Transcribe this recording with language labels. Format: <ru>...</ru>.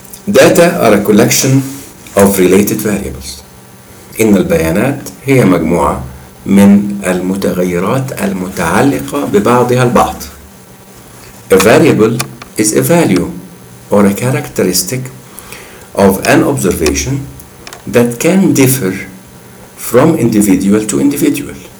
<en>Data are a collection of related variables.</en> <ar>إن البيانات هي مجموعة من المتغيرات المتعلقة ببعضها البعض.</ar> <en>A variable is a value or a characteristic of an observation that can differ from individual to individual.</en>